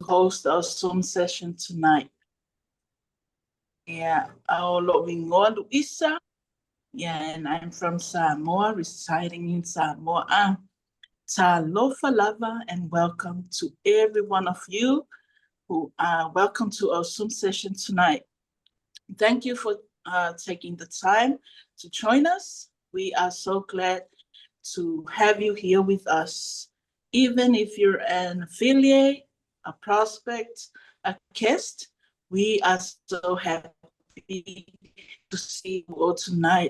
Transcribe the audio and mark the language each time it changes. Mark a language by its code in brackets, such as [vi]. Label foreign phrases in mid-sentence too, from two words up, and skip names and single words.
[en] host our Zoom session tonight. Yeah, our loving Luisa. Yeah, and I'm from Samoa, residing in Samoa. [sm] Talofa lava, [en] and welcome to every one of you who are welcome to our Zoom session tonight. Thank you for taking the time to join us. We are so glad to have you here with us. Even if you're an affiliate, a prospect, a guest, we are so happy to see you all tonight.